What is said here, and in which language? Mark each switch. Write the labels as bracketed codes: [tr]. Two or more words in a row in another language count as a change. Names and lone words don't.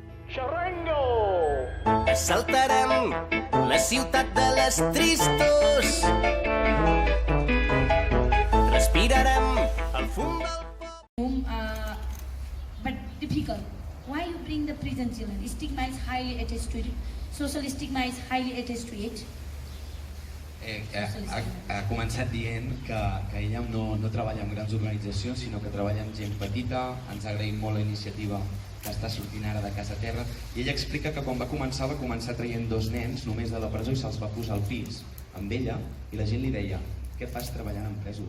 [ca] Xarrango! Assaltarem la ciutat de les tristos. Respirarem el fum del... [en] But difficult. Why you bring the prison children? Stigma is highly attached to it. Social stigma is highly attached to it. [ca] Ha començat dient que ella no treballa amb grans organitzacions, sinó que treballa amb gent petita. Ens ha agraït molt la iniciativa que està sortint ara de Casa Terra, i ella explica que quan va començar traient 2 nens només de la presó i se'ls va posar al pis amb ella, i la gent li deia: què fas treballant amb presos?